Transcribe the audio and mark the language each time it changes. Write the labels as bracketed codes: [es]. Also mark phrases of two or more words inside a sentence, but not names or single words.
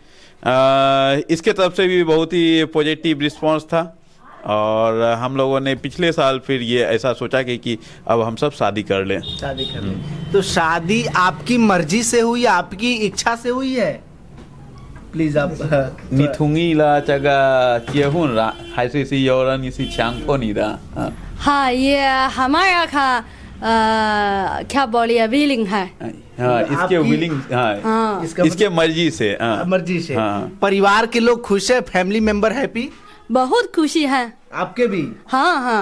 [hi] इसके तरफ से भी बहुत ही पॉजिटिव रिस्पांस था। और हम लोगों ने पिछले साल फिर ये ऐसा सोचा कि अब हम सब शादी कर लें। शादी कर लें। तो शादी आपकी मर्जी से हुई, आपकी इच्छा से हुई है? प्लीज आप [zh] 你同意了这个结婚了，还是有人是强迫你的？ [hi] हाँ, ये हमारा क्या बोलिए विलिंग है। हाँ, इसके विलिंग। हाँ, हाँ। इसके मर्जी से। हाँ, मर्जी से। हाँ। परिवार के लोग खुश है? [en] family member happy? [hi] बहुत खुशी है। आपके भी? हाँ हाँ।